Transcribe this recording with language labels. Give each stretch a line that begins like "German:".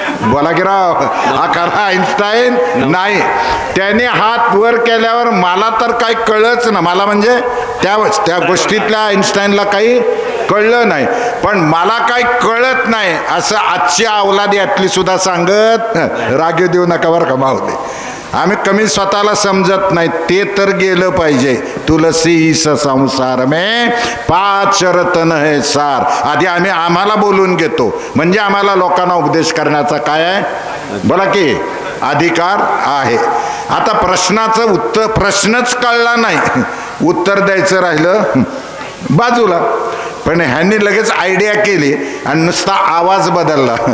Marathi: बोला की राव, हा खरा आईन्स्टाईन नाही. त्याने हात वर केल्यावर मला तर काही कळलंच ना, मला म्हणजे त्या गोष्टीतल्या आईन्स्टाईनला काही कळलं नाही, पण मला काही कळत नाही असं आजची अवलाद यातली सुद्धा सांगत. राग देऊ नका बरं का मावले, आम्ही कमी स्वतःला समजत नाही, ते तर गेलं पाहिजे.
Hindi: तुलसी इस संसार में 5 रत्न है सार.
Marathi: आधी आम्ही आम्हाला बोलून घेतो, म्हणजे आम्हाला लोकांना उपदेश करण्याचा काय आहे बोला की अधिकार आहे. आता प्रश्नाचं उत्तर, प्रश्नच कळला नाही, उत्तर द्यायचं राहिलं बाजूला. पण ह्यांनी लगेच आयडिया केली आणि नुसता आवाज बदलला.